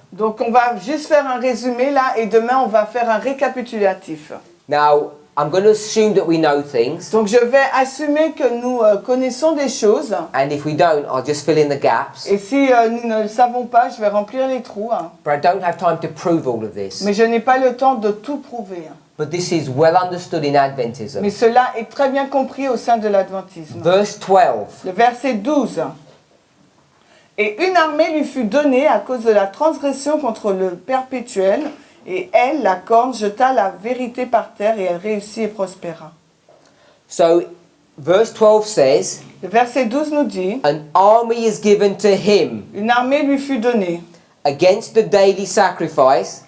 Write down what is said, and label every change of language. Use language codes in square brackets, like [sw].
[fr] Donc on va juste faire un résumé là et demain on va faire un récapitulatif. [en] Now, I'm going to assume that we know things, [fr] Donc je vais assumer que nous connaissons des choses [en] and if we don't, I'll just fill in the gaps. [fr] et si nous ne le savons pas, je vais remplir les trous. Hein. [en] But I don't have time to prove all of this. [fr] Mais je n'ai pas le temps de tout prouver. Hein. [en] But this is well understood in Adventism. [fr] Mais cela est très bien compris au sein de l'adventisme. [en] Verse 12. [fr] Le verset 12. Et une armée lui fut donnée à cause de la transgression contre le perpétuel, et elle, la corne, jeta la vérité par terre, et elle réussit et prospéra. [en] So, verse 12 says, [fr] Le verset 12 nous dit, [en] an army is given to him [fr] une armée lui fut donnée [en] against the daily sacrifice